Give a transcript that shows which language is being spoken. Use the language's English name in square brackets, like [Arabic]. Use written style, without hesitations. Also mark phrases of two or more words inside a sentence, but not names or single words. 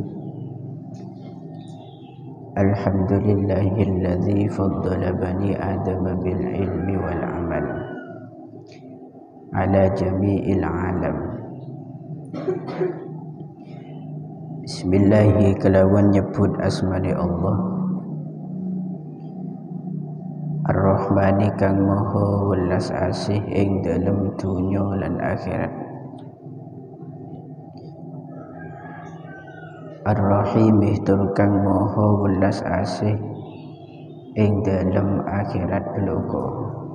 [Arabic] الحمد لله الذي فضل بني آدم بالعلم والعمل على جميع العالم. [Javanese] Bismillahi kelawan nyebut asmani Allah Ar-Rahmani kang maha welas asih ing dalem dunya lan akhirat, Ar-Rahim tur kang maha welas asih ing dalem akhirat bloko.